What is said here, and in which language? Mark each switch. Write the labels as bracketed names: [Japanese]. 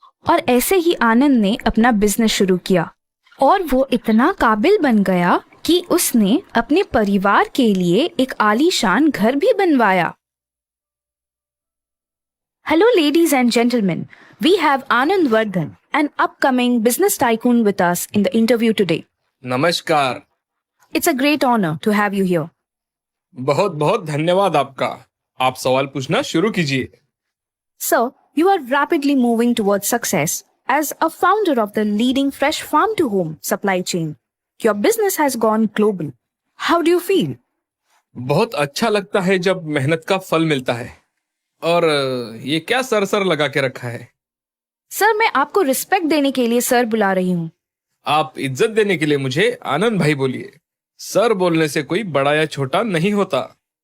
[Hindi] और ऐसे ही आनंद ने अपना बिजनेस शुरू किया और वो इतना काबिल बन गया कि उसने अपने परिवार के लिए एक आलीशान घर भी बनवाया। [English] Hello ladies and gentlemen, we have Anand Vardhan, an upcoming business tycoon with us in the interview today. [Hindi] नमस्कार। [English] It's a great honor to have you here. [Hindi] बहुत बहुत धन्यवाद आपका। आप सवाल पूछना शुरू कीजिए। [English] Sir, you are rapidly moving towards success as a founder of the leading fresh farm to home supply chain. Your business has gone global. How do you feel? [Hindi] बहुत अच्छा लगता है जब मेहनत का फल मिलता है। और ये क्या सर लगा के रखा है? सर, मैं आपको रिस्पेक्ट देने के लिए सर बुला रही हूँ। आप इज्जत देने के लिए मुझे आनंद भाई बोलिए। सर बोलने से कोई बड़ा या छोटा नहीं होता।